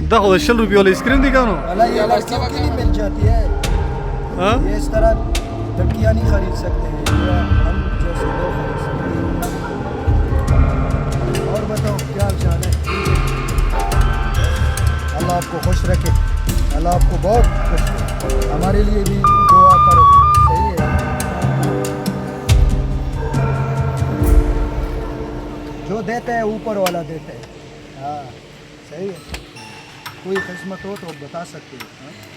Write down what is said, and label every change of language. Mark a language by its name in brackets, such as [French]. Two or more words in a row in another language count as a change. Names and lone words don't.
[Pashto] دا خو د 100 روپیو والا اسکرین دی کانو [Urdu] والا یہ لڑکیوں کے لیے مل جاتی ہے ها یہ اس طرح لڑکیاں نہیں خرید سکتے ہیں یہ ہم جیسے لوگ خرید سکتے ہیں اور بتاؤ کیا حال ہے اللہ آپ کو خوش رکھے اللہ آپ کو بہت خوش رکھے ہمارے لیے بھی دعا کرو صحیح ہے جو دیتے ہیں اوپر والا دیتے ہیں ہاں صحیح ہے کوئی قسمت ہو تو بتا سکتے ہو ہاں?